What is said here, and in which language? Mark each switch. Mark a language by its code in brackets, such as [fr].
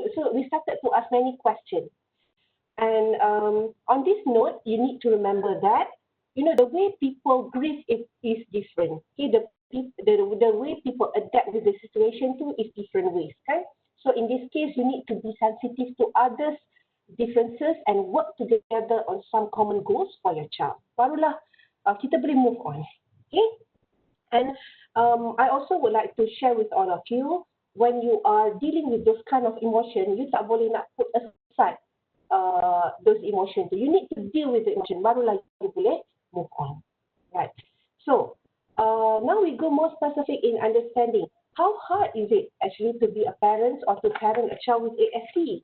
[en] So we started to ask many questions. And on this note, you need to remember that the way people grieve is different. Okay, the way people adapt with the situation too is different ways, kan? So in this case, you need to be sensitive to others' differences and work together on some common goals for your child. [ms] Barulah kita boleh [en] move on. Okay? And I also would like to share with all of you, when you are dealing with those kind of emotion, you [ms] tak boleh nak [en] put aside those emotions. You need to deal with the emotion. [ms] Barulah you boleh [en] move on. Right. So now we go more specific in understanding how hard is it actually to be a parent or to parent a child with ASD.